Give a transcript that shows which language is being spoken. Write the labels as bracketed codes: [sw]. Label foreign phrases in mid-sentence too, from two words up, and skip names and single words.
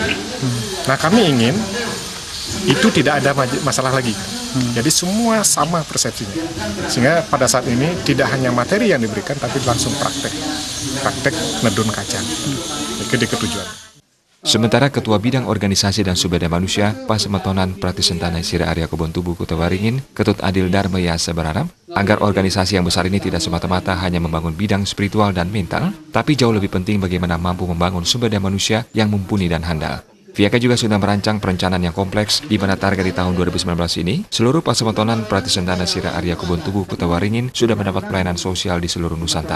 [id] Nah, kami ingin itu tidak ada masalah lagi. Jadi semua sama persepsinya. Sehingga pada saat ini tidak hanya materi yang diberikan, tapi langsung praktek nedun kacang. Itu ketujuan. Sementara Ketua Bidang Organisasi dan Sumber Daya Manusia Pesemetonan Prati Sentana Sire Arya Kubon Tubuh Kutawaringin, Ketut Adil Darmayasa berharap agar organisasi yang besar ini tidak semata-mata hanya membangun bidang spiritual dan mental, tapi jauh lebih penting bagaimana mampu membangun sumber daya manusia yang mumpuni dan handal. Pihaknya juga sudah merancang perencanaan yang kompleks di mana target di tahun 2019 ini, seluruh Pesemetonan Prati Sentana Sire Arya Kubon Tubuh Kutawaringin sudah mendapat pelayanan sosial di seluruh Nusantara.